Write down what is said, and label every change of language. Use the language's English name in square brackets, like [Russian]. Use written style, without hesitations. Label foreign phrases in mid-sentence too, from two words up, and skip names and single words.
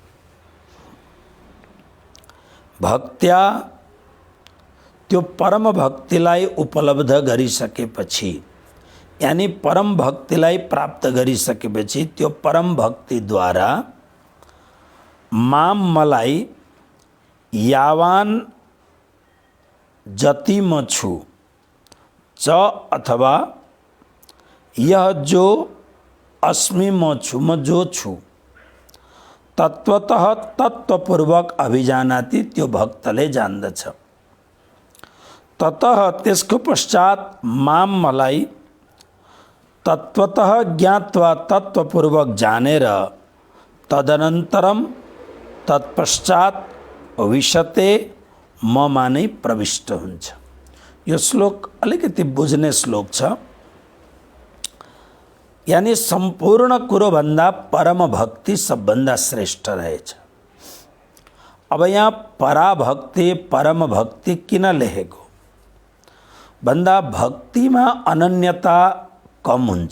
[Nepali] भक्त्या त्यो परम भक्तिलाई उपलब्ध गरिसकेपछि, यानी परम भक्तिलाई प्राप्त गरिसकेपछि त्यो परम भक्तिद्वारा माम मलाई यावान जति म छु, च अथवा यह जो अस्मि म छु, म जो छु, तत्वतः तत्वपूर्वक अभिजानाति त्यो भक्तले जान्दछ। ततः त्यसको पश्चात माम मलाई [Sanskrit] तत्वतः ज्ञात्वा [Nepali] तत्वपूर्वक जानेर तदनन्तरम तत्पश्चात विशते ममा नै प्रविष्ट हुन्छ। यो श्लोक अलिकति बुझ्ने श्लोक छ। यानी संपूर्ण कुरो भन्दा परम भक्ति सबभन्दा श्रेष्ठ रहेछ। अब यहाँ पराभक्ति परम भक्ति किन लेखेको भन्दा भक्तिमा अनन्यता कम हुन्छ।